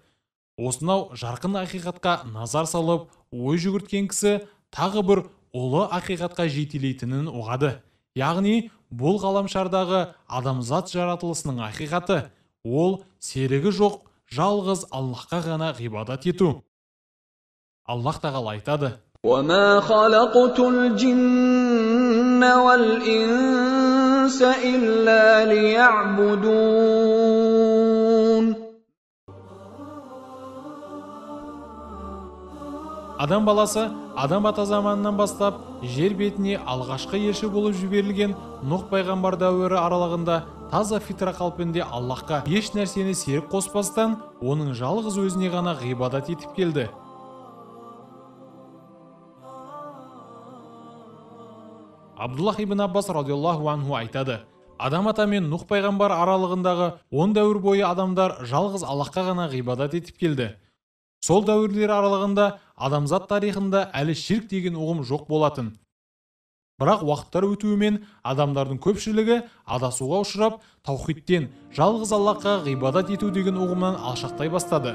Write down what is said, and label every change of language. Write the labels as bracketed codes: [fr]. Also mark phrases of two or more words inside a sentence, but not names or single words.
[kk] Осынау жарқын ақиқатқа назар салып, ой жүгірткен кісі тағы бір ұлы ақиқатқа жетелейтінін ұғады. Яғни, бұл ғаламшардағы адамзат жаратылысының ақиқаты, ол серігі жоқ, жалғыз Аллахқа ғана ғибадат ету. Аллах тағала айтады: [ar] وَمَا خَلَقْتُ الْجِنَّ وَالْإِنسَ إِلَّا لِيَعْبُدُونَ. [kk] Адам баласы Адам ата заманынан бастап жер бетіне алғашқы елші болып жіберілген Нұх пайғамбар дәуірі аралығында таза фитра қалпында Аллахқа еш нәрсені серік қоспастан, оның жалғыз өзіне ғана ғибадат етіп келді. Абдуллах ибн Аббас [ar] رضي الله عنه [kk] айтады: Адам ата мен Нұх пайғамбар аралығындағы 10 дәуір бойы адамдар жалғыз Аллахқа ғана ғибадат етіп келді. Сол дәуірлер аралығында адамзат тарихында әлі ширк деген ұғым жоқ болатын. Бірақ уақыттар өтуімен адамдардың көпшілігі адасуға ұшырап, таухидтен жалғыз Аллахқа ғибадат ету деген ұғымнан алшақтай бастады.